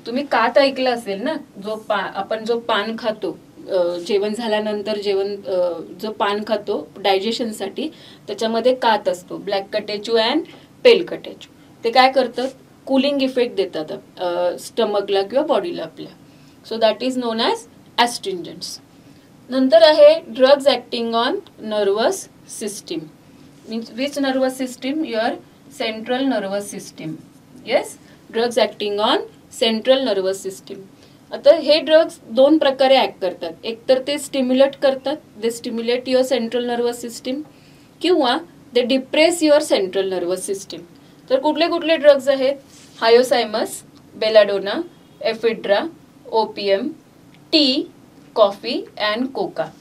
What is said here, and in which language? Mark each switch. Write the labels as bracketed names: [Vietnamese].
[Marathi] तुम्ही कात ऐकलं असेल ना, आपण जो पान खातो जेवण झाल्यानंतर, जो पान खातो डायजेशनसाठी, त्याच्यामध्ये कात असतो, black catechu and pail catechu. ते काय करतात? कूलिंग इफेक्ट देतात स्टमकला किंवा बॉडीला आपल्या. [English] So that is known as astringents. [Marathi] नंतर आहे [English] Drugs acting on nervous system. Means which nervous system? Your central nervous system. Yes, drugs acting on central nervous system. [Marathi] आता हे ड्रग्स दोन प्रकारे ॲक्ट करतात. एक तर ते स्टिम्युलेट करतात, [English] they stimulate your central nervous system, [Marathi] किंवा [English] They depress your central nervous system. [Marathi] तर कुठले कुठले ड्रग्ज आहेत? हायोसायमस, belladonna, ephedra, OPM, T, coffee and Coca.